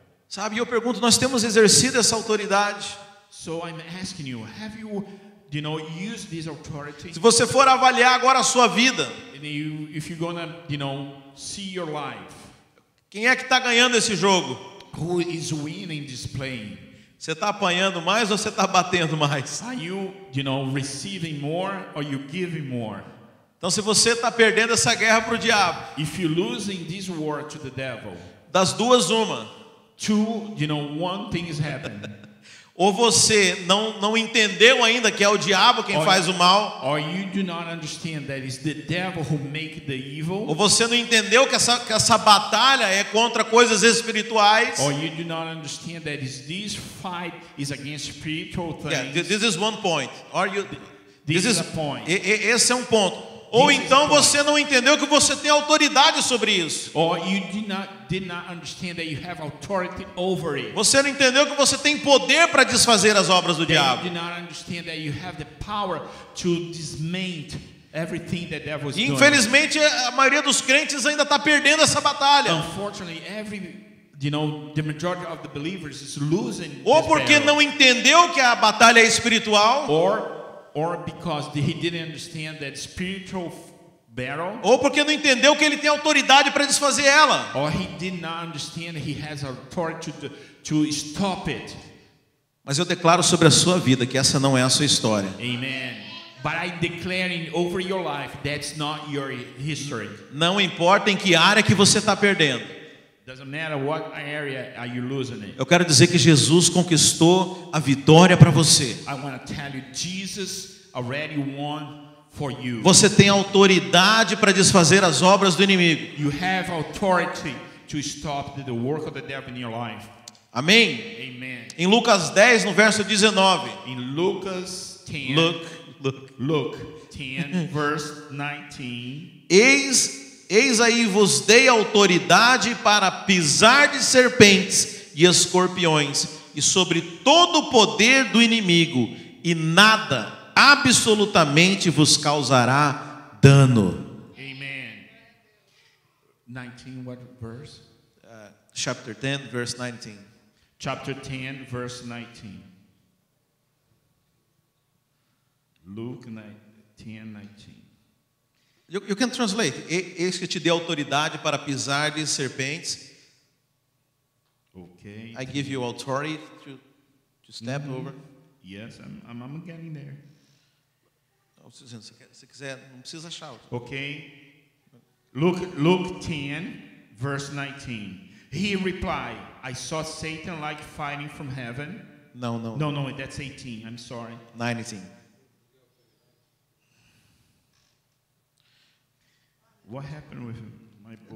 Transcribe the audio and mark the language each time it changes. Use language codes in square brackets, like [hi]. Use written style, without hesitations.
[pt] Sabe, eu pergunto, nós temos exercido essa autoridade? [en] So I'm asking you, have you use this authority? [pt] Se você for avaliar agora a sua vida, [en] if you're gonna, see your life, [pt] quem é que está ganhando esse jogo? [en] Who is winning this playing? [pt] Você está apanhando mais ou você está batendo mais? [en] Are you, receiving more or you giving more? [pt] Então, se você está perdendo essa guerra para o diabo, [en] if you're losing this war to the devil, [pt] das duas uma, [en] one thing is happening. [pt] Ou você não entendeu ainda que é o diabo quem faz o mal. [en] Or you do not understand that it's the devil who make the evil. [pt] Ou você não entendeu que essa batalha é contra coisas espirituais. [en] Or you do not understand that this fight is against spiritual things. Yeah, this is one point. This is a point. [pt] Esse é um ponto. Ou então você não entendeu que você tem autoridade sobre isso. [en] Or you did not understand that you have authority over it. [pt] Você não entendeu que você tem poder para desfazer as obras do diabo. [en] You did not understand that you have the power to dismantle everything that devil is doing. [pt] Infelizmente, a maioria dos crentes ainda está perdendo essa batalha. [en] Unfortunately, the majority of the believers is losing. [pt] Ou porque não entendeu que a batalha é espiritual. [en] Or because he didn't understand that spiritual battle. [pt] Ou porque não entendeu que ele tem autoridade para desfazer ela. [en] Or he did not understand he has authority to stop it. [pt] Mas eu declaro sobre a sua vida que essa não é a sua história. [en] Amen. But I declaring over your life that's not your history. [pt] Não importa em que área que você está perdendo. [en] Doesn't matter what area are you losing it. [pt] Eu quero dizer que Jesus conquistou a vitória para você. [en] I want to tell you, Jesus already won for you. [pt] Você tem autoridade para desfazer as obras do inimigo. [en] You have authority to stop the work of the devil in your life. [pt] Amém? [en] Amen. [pt] Em Lucas 10, no verso 19. [en] In Lucas 10. Luke 10 verse 19. [pt] Eis aí vos dei autoridade para pisar de serpentes e escorpiões e sobre todo o poder do inimigo, e nada absolutamente vos causará dano. [en] Amen. 19 what verse? Chapter 10 verse 19. Chapter 10 verse 19. Luke 10:19. You can translate. [pt] Eis que te dê autoridade para pisar de serpentes. [en] Okay. I give you authority to step over. Yes, I'm getting there. [pt] Se quiser, não precisa achar. [en] Okay. Luke 10, verse 19. He replied, I saw Satan like fighting from heaven. No, that's 18. I'm sorry. 19. What happened with my book?